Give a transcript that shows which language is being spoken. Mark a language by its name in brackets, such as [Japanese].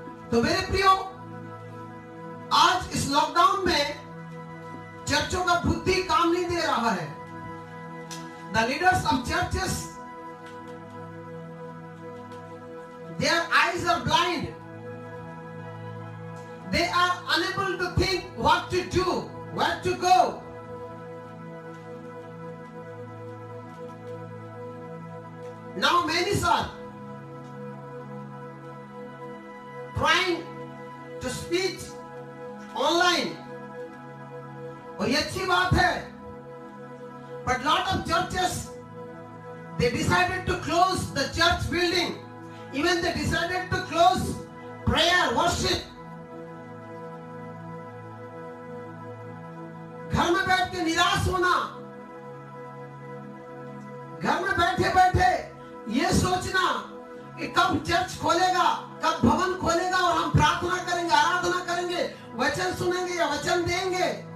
[Hindi] तो मेरे प्रियो, आज इस लॉकडाउन में चर्चों का बुद्धि काम नहीं दे रहा है। [English] The leaders of churches, their eyes are blind. They are unable to think what to do, where to go. Now many are trying to speak online, [Hindi] और ये अच्छी बात है, [English] but lot of churches, they decided to close the church building, even they decided to close prayer, worship. [Hindi] घर में बैठ के निराश होना, घर में बैठे बैठे ये सोचना कि कब चर्च खोलेगा, कब भवन खोलेगा और हम प्रार्थना करेंगे, आराधना करेंगे, वचन सुनेंगे या वचन देंगे।